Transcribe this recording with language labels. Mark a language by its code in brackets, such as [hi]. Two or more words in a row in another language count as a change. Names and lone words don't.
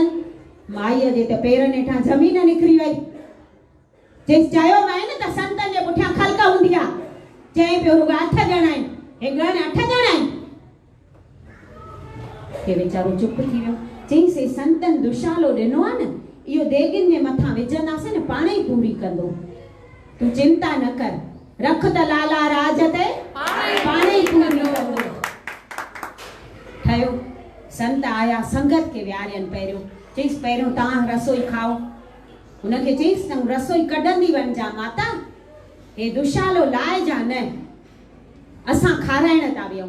[sd] माईअ जे त पेरनि हेठां ज़मीन निकिरी वई। चईसि चयो मैं न त संतनि जे पुठियां ख़लक हूंदी आहे। चई पियो रुॻा 8 ॼणा आहिनि, हे ॻण 8 ॼणा आहिनि। हे वीचारो चुप थी वियो। चईसि संतनि दुशालो ॾिनो आहे न, इहो देगिन जे मथां विझंदासीं न पाणे ई पूरी कंदो, तूं चिंता न कर। रख त लाला राज ते पाणे ई पूरी कंदो। ठहियो। संत आया, संगत खे विहारियनि पहिरियों। चईसि पहिरियों तव्हां रसोई खाओ। हुनखे चईसि तूं रसोई कढंदी वञिजां माता, हे दुशालो लाइजा न, असां खाराइण था वियूं।